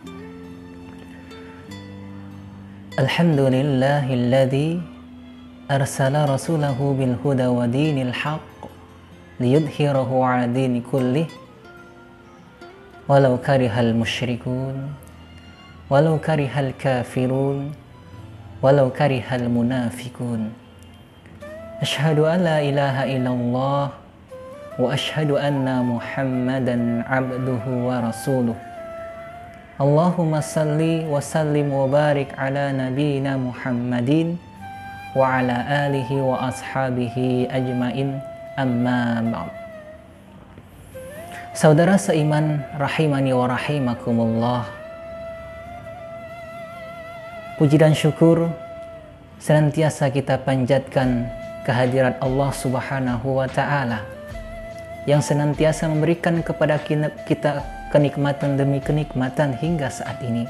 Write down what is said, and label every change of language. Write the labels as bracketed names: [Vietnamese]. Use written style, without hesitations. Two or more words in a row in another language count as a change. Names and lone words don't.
[Arabic] الحمد لله الذي أرسل رسوله بالهدى ودين الحق ليظهره على الدين كله ولو كره المشركون ولو كره الكافرون ولو كره المنافقون. أشهد أن لا إله إلا الله وأشهد أن محمدا عبده ورسوله. اللهم صل وسلم وبارك على نبينا محمد وعلى آله وأصحابه أجمعين أما بعد. [Indonesian] Saudara seiman [Arabic] رحمني ورحمكم الله, [Indonesian] puji dan syukur senantiasa kita panjatkan kehadirat [Arabic] الله سبحانه وتعالى [Indonesian] yang senantiasa memberikan kepada kita kenikmatan demi kenikmatan hingga saat ini.